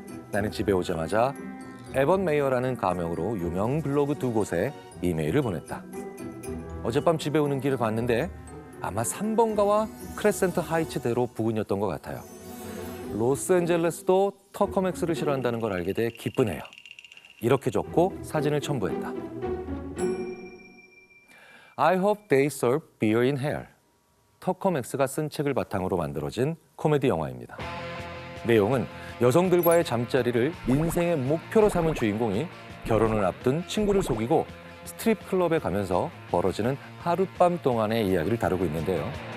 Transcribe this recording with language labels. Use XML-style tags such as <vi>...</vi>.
<ko>나는 집에 오자마자 에번 메이어라는 가명으로 유명 블로그 2곳에 이메일을 보냈다. 어젯밤 집에 오는 길을 봤는데 아마 3번가와 크레센트 하이츠대로 부근이었던 것 같아요. 로스앤젤레스도 터커맥스를 싫어한다는 걸 알게 돼 기쁘네요. 이렇게 적고 사진을 첨부했다.</ko> <en>I hope they serve beer in hell.</en> <ko>터커맥스가 쓴 책을 바탕으로 만들어진 코미디 영화입니다. 내용은 여성들과의 잠자리를 인생의 목표로 삼은 주인공이 결혼을 앞둔 친구를 속이고 스트립 클럽에 가면서 벌어지는 하룻밤 동안의 이야기를 다루고 있는데요.</ko>